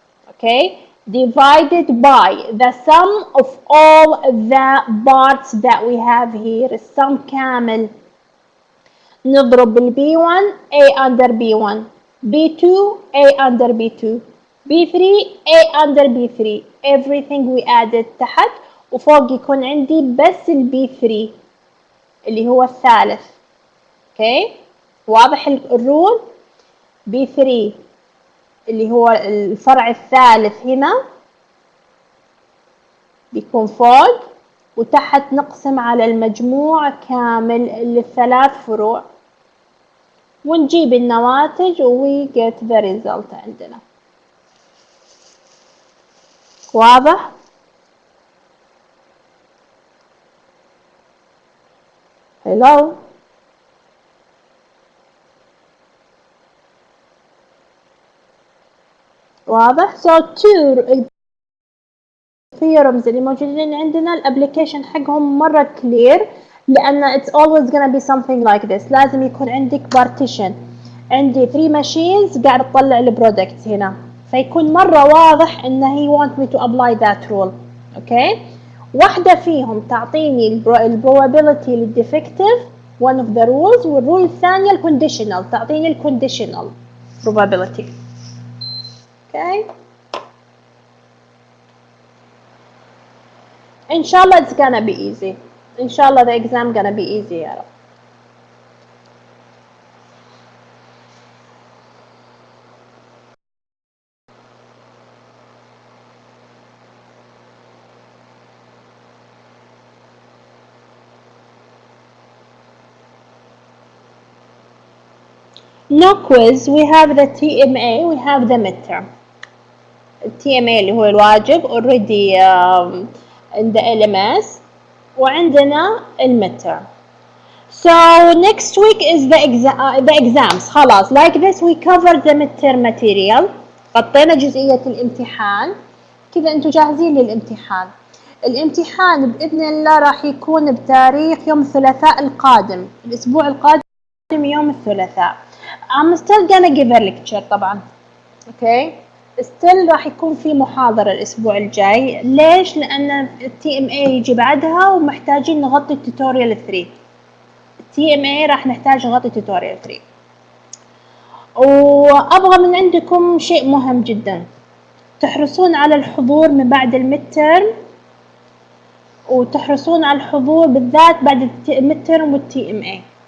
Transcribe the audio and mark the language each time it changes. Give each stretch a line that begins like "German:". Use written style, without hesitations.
English: Okay, divided by the sum of all the parts that we have here.
Arabic: السم كامل. نضرب
English: B1 A under B1, B2 A under B2, B3 A under B3. everything we added
Arabic: تحت، وفوق يكون عندي بس B3 اللي هو الثالث. اوكي، واضح الرول؟ B3 اللي هو الفرع الثالث هنا بيكون فوق، وتحت نقسم على المجموع كامل للثلاث فروع ونجيب النواتج و
English: we get the result
Arabic: عندنا. واضح؟
English: hello.
Arabic: واضح؟
English: so two theorems
Arabic: اللي موجودين عندنا الابليكيشن حقهم مرة كلير، لأن
English: it's always gonna be something like this.
Arabic: لازم يكون عندك partition، عندي 3 machines قاعد تطلع البرودكت هنا، فيكون مرة واضح إن
English: he want me to apply that rule.
Arabic: okay، واحدة فيهم تعطيني البروبابيلتي للديفكتيف
English: one of the rules،
Arabic: والرول الثانية الكونديشنال تعطيني الكونديشنال probability.
English: okay،
Arabic: إن شاء الله
English: it's gonna be easy.
Arabic: إن شاء الله
English: the exam gonna be easy
Arabic: يا رب.
English: No quiz. We have the TMA. We have the midterm.
Arabic: TMA اللي هو الواجب
English: already in the LMS،
Arabic: وعندنا المidterm.
English: So next week is the exams.
Arabic: خلاص
English: like this we covered the midterm material.
Arabic: غطينا جزئية الامتحان، كذا انتم جاهزين للامتحان. الامتحان بإذن الله راح يكون بتاريخ يوم الثلاثاء القادم، الأسبوع القادم يوم الثلاثاء.
English: I'm still gonna give a lecture
Arabic: طبعا. okay، still راح يكون في محاضرة الأسبوع الجاي. ليش؟ لأن TMA يجي بعدها ومحتاجين نغطي التوتوريال 3. TMA راح نحتاج نغطي التوتوريال 3. وأبغى من عندكم شيء مهم جدا، تحرصون على الحضور من بعد الميدترم، وتحرصون على الحضور بالذات بعد الميدترم والTMA.